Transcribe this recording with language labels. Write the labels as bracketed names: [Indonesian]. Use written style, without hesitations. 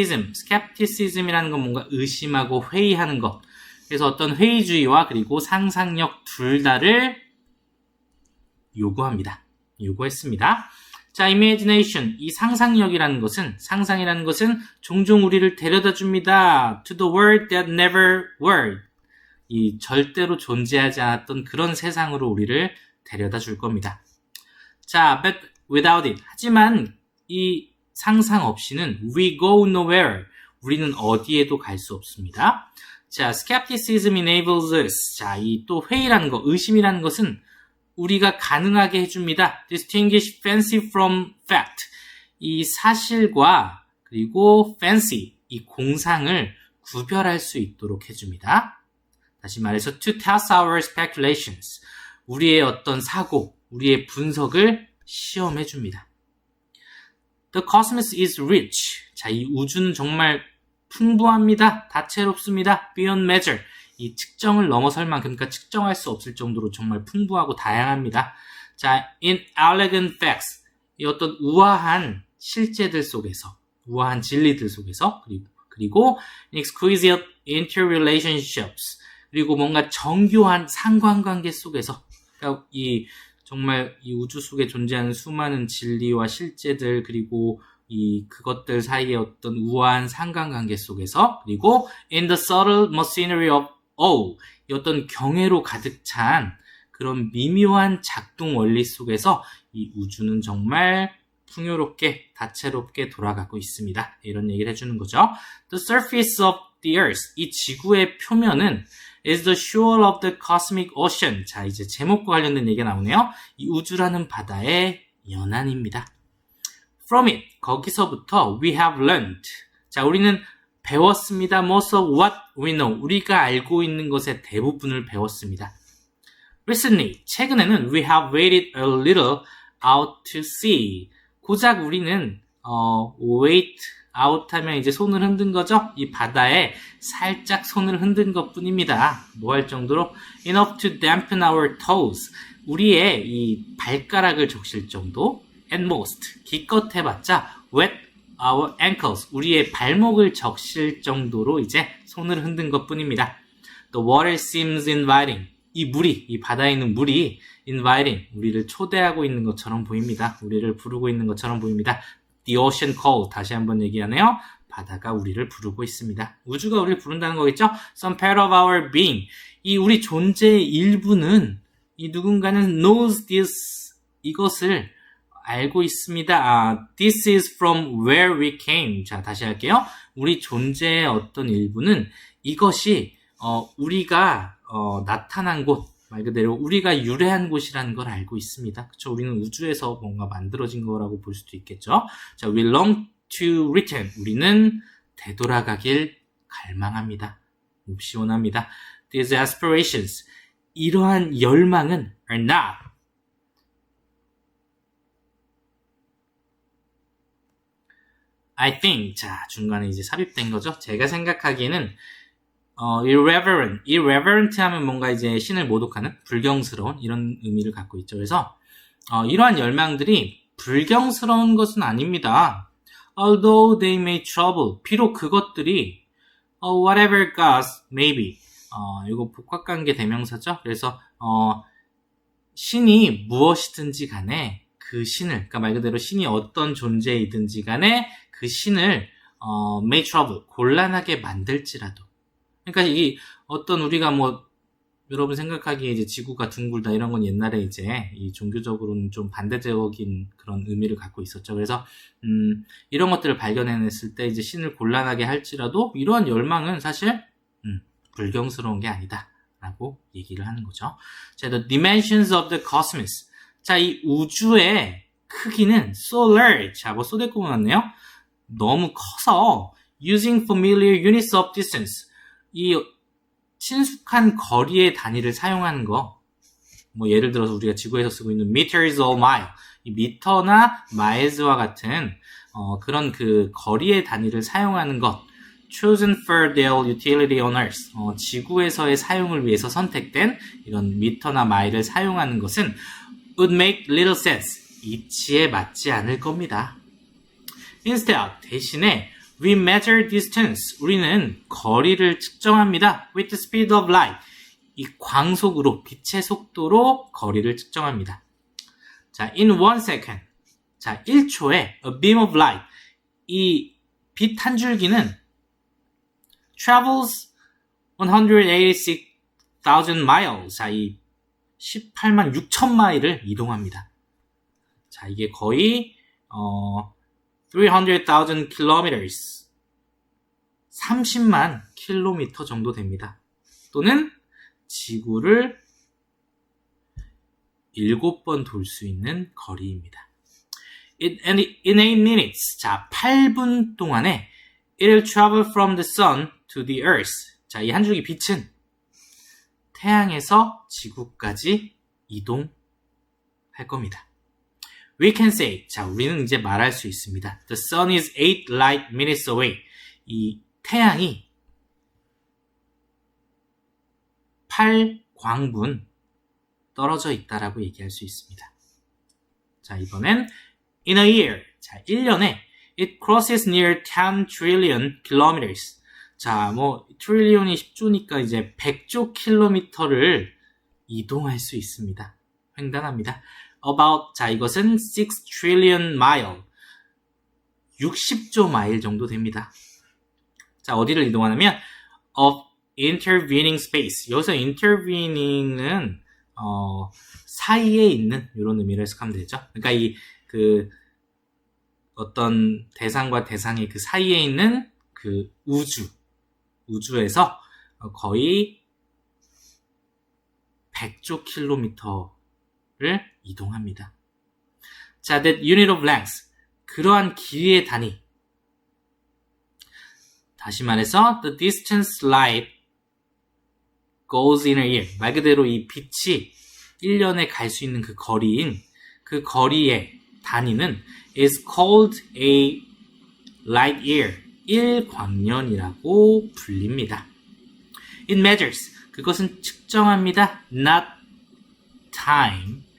[Korean] skepticism이라는 건 뭔가 의심하고 회의하는 것. 그래서 어떤 회의주의와 그리고 상상력 둘 다를 요구했습니다. 자, imagination, 이 상상이라는 것은 종종 우리를 데려다 줍니다. [English] to the world that never were. [Korean] 이 절대로 존재하지 않았던 그런 세상으로 우리를 데려다 줄 겁니다. [English] 자, but without it. [Korean] 하지만 이 상상 없이는 [English] we go nowhere. [Korean] 우리는 어디에도 갈 수 없습니다. [English] 자, skepticism enables us. [Korean] 자, 이 또 회의라는 거, 의심이라는 것은 우리가 가능하게 해줍니다. [English] distinguish fancy from fact. [Korean] 이 사실과 그리고 fancy, 이 공상을 구별할 수 있도록 해줍니다. 다시 말해서 [English] to test our speculations. [Korean] 우리의 어떤 사고, 우리의 분석을 시험해줍니다. [English] The cosmos is rich. [Korean] 자, 이 우주는 정말 풍부합니다. 다채롭습니다. [English] Beyond measure. [Korean] 이 측정을 넘어설 만큼, 그러니까 측정할 수 없을 정도로 정말 풍부하고 다양합니다. 자, [English] in elegant facts. [Korean] 이 어떤 우아한 실제들 속에서, 우아한 진리들 속에서, 그리고 [English] exquisite interrelationships. [Korean] 그리고 뭔가 정교한 상관관계 속에서, 그러니까 정말 이 우주 속에 존재하는 수많은 진리와 실제들, 그리고 그것들 사이의 어떤 우아한 상관관계 속에서, 그리고 [English] in the subtle machinery of awe, [Korean] 이 어떤 경외로 가득 찬 그런 미묘한 작동 원리 속에서 이 우주는 정말 풍요롭게, 다채롭게 돌아가고 있습니다. 이런 얘기를 해주는 거죠. [English] The surface of the earth, [Korean] 이 지구의 표면은 [English] is the shore of the cosmic ocean. [Korean] 자, 이제 제목과 관련된 얘기가 나오네요. 이 우주라는 바다의 연안입니다. [English] From it, [Korean] 거기서부터 [English] we have learned. 자, [Korean] 우리는 배웠습니다. [English] Most of what we know. [Korean] 우리가 알고 있는 것의 대부분을 배웠습니다. [English] Recently, [Korean] 최근에는 [English] we have waded a little out to sea. [Korean] 고작 우리는 wade out 하면 이제 손을 흔든 거죠. 이 바다에 살짝 손을 흔든 것 뿐입니다. 뭐 할 정도로 [English] enough to dampen our toes. [Korean] 우리의 이 발가락을 적실 정도. [English] At most, [Korean] 기껏 해봤자 [English] wet our ankles. [Korean] 우리의 발목을 적실 정도로 이제 손을 흔든 것 뿐입니다. [English] The water seems inviting. [Korean] 이 바다에 있는 물이 inviting, 우리를 초대하고 있는 것처럼 보입니다. 우리를 부르고 있는 것처럼 보입니다. [English] The ocean call, [Korean] 다시 한번 얘기하네요. 바다가 우리를 부르고 있습니다. 우주가 우리를 부른다는 거겠죠? [English] Some part of our being, [Korean] 이 우리 존재의 일부는 이 누군가는 [English] knows this, [Korean] 이것을 알고 있습니다. [English] This is from where we came. [Korean] 자, 다시 할게요. 우리 존재의 어떤 일부는 이것이 우리가 나타난 곳, 말 그대로 우리가 유래한 곳이라는 걸 알고 있습니다. 그쵸? 우리는 우주에서 뭔가 만들어진 거라고 볼 수도 있겠죠. [English] 자, we long to return. [Korean] 우리는 되돌아가길 갈망합니다. 몹시 원합니다. [English] These aspirations. [Korean] 이러한 열망은 [English] are not. I think. [Korean] 자, 중간에 이제 삽입된 거죠. 제가 생각하기에는 irreverent 하면 뭔가 이제 신을 모독하는 불경스러운 이런 의미를 갖고 있죠. 그래서 이러한 열망들이 불경스러운 것은 아닙니다. [English] Although they may trouble, [Korean] 비록 그것들이 [English] whatever gods maybe, [Korean] 이거 복합관계 대명사죠. 그래서 신이 무엇이든지 간에 그 신을, 그러니까 말 그대로 신이 어떤 존재이든지 간에 그 신을 [English] may trouble, [Korean] 곤란하게 만들지라도, 그러니까 이 어떤 우리가 뭐 여러분 생각하기에 이제 지구가 둥글다 이런 건 옛날에 이제 이 종교적으로는 좀 반대적인 그런 의미를 갖고 있었죠. 그래서 이런 것들을 발견해냈을 때 이제 신을 곤란하게 할지라도 이러한 열망은 사실 불경스러운 게 아니다 라고 얘기를 하는 거죠. [English] 자, the dimensions of the cosmos. [Korean] 자, 이 우주의 크기는 [English] so large. [Korean] 자, 뭐 쏘대고 나왔네요. 너무 커서 [English] using familiar units of distance. [Korean] 이 친숙한 거리의 단위를 사용하는 거, 뭐 예를 들어서 우리가 지구에서 쓰고 있는 [English] meters or mile, [Korean] 이 미터나 miles와 같은 그런 그 거리의 단위를 사용하는 것, [English] chosen for their utility on Earth, [Korean] 지구에서의 사용을 위해서 선택된 이런 미터나 마일을 사용하는 것은 [English] would make little sense, [Korean] 이치에 맞지 않을 겁니다. [English] Instead, [Korean] 대신에 [English] we measure distance. [Korean] 우리는 거리를 측정합니다. [English] with the speed of light. [Korean] 이 광속으로, 빛의 속도로 거리를 측정합니다. [English] 자, in 1 second. 자, [Korean] 1초에 [English] a beam of light. [Korean] 이 빛 한 줄기는 [English] travels 186,000 miles. [Korean] 자, 이 18만 6천 마일을 이동합니다. 자, 이게 거의 300,000 kilometers, 30만 킬로미터 정도 됩니다. 또는 지구를 7번 돌 수 있는 거리입니다. [English] In 8 minutes, [Korean] 자, 8분 동안에 [English] it'll travel from the sun to the earth. [Korean] 자, 이 한 줄기 빛은 태양에서 지구까지 이동할 겁니다. [English] We can say, [Korean] 자, 우리는 이제 말할 수 있습니다. [English] The sun is 8 light minutes away. [Korean] 이 태양이 8광분 떨어져 있다라고 얘기할 수 있습니다. 자, 이번엔 [English] in a year. [Korean] 자, 1년에 [English] it crosses near 10 trillion kilometers. [Korean] 자, 뭐 트릴리온이 10조니까 이제 100조 킬로미터를 이동할 수 있습니다. 횡단합니다. About, 자, 이것은 [English] 6 trillion mile, [Korean] 60조 마일 정도 됩니다. 자, 어디를 이동하냐면 [English] of intervening space. [Korean] 여기서 intervening은 사이에 있는 이런 의미를 해석하면 되죠. 그러니까 이 그 어떤 대상과 대상의 그 사이에 있는 그 우주에서 거의 100조 킬로미터를 이동합니다. [English] 자, that unit of length. [Korean] 그러한 길이의 단위. 다시 말해서 [English] the distance light goes in a year. [Korean] 말 그대로 이 빛이 1년에 갈 수 있는 그 거리인 그 거리의 단위는 [English] is called a light year. [Korean] 1광년이라고 불립니다. [English] It measures. [Korean] 그것은 측정합니다. [English] Not time.